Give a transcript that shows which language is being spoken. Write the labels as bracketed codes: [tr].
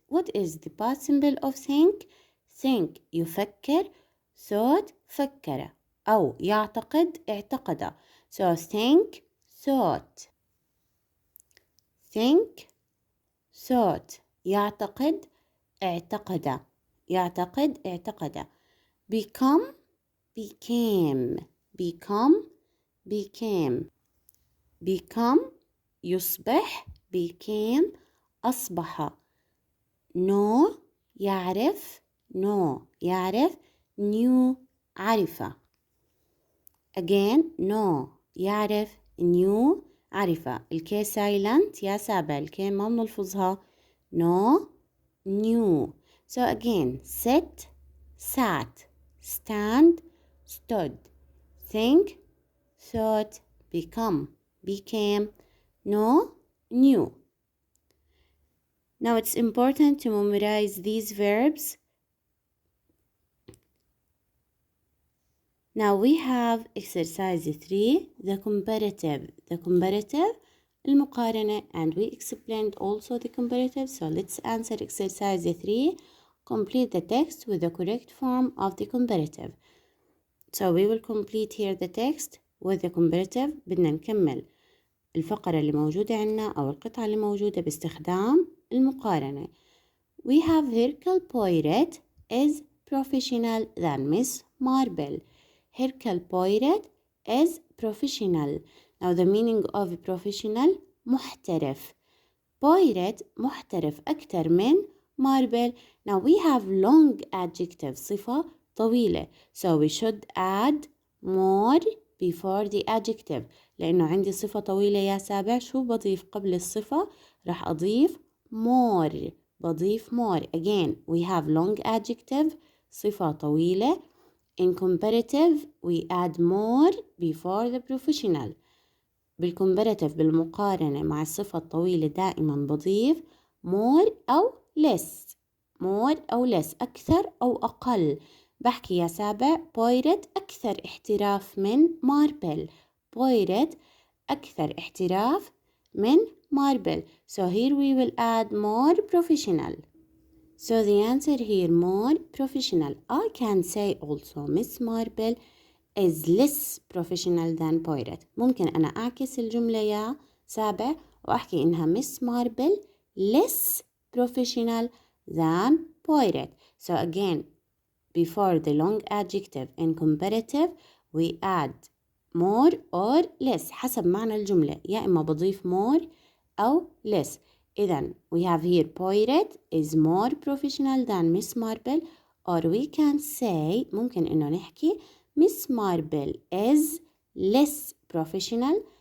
[en] What is the past symbol of think? [ar] Think يفكر, thought فكر, أو يعتقد اعتقد. [en] So think, thought. think, thought. [ar] يعتقد اعتقد. يعتقد اعتقد. [en] become, became. become, became. become يصبح, became أصبح. know يعرف, know يعرف, knew عرف. again know يعرف, knew عرف. [ar] الكي silent يا سابع, الكي ما بنلفظها. [en] know, knew. So again sit, sat, stand, stood, think, thought, become, became, know, knew. Now it's important to memorize these verbs. Now we have exercise 3, the comparative. The comparative, المقارنة, and we explained also the comparative. So let's answer exercise 3. Complete the text with the correct form of the comparative. So we will complete here the text with the comparative. [ar] بدنا نكمل الفقرة اللي موجودة عنا أو القطعة اللي موجودة باستخدام المقارنة. [en] We have Hercule Poirot is professional than Miss Marple. Hercule Poirot is professional. Now the meaning of professional محترف. [ar] Poirot محترف أكثر من Marple. [en] Now we have long adjective, صفة طويلة. So we should add more before the adjective. [ar] لأنه عندي صفة طويلة يا سابع, شو بضيف قبل الصفة؟ راح أضيف more. بضيف more. [en] Again we have long adjective, صفة طويلة. In comparative we add more before the professional. [ar] بالcomparative بالمقارنة مع الصفة الطويلة دائما بضيف more أو less. more أو less, أكثر أو أقل. بحكي يا سابع Poirot أكثر احتراف من Marple. Poirot أكثر احتراف من Marple. [en] So here we will add more professional. So the answer here more professional. I can say also Miss Marple is less professional than Poirot. [ar] ممكن أنا أعكس الجملة يا سابع وأحكي إنها [en] Miss Marple less professional than Poirot. So again before the long adjective in comparative we add more or less [ar] حسب معنى الجملة, يا إما بضيف [en] more أو less. إذن we have here Poirot is more professional than Miss Marple, or we can say [ar] ممكن إنه نحكي [en] Miss Marple is less professional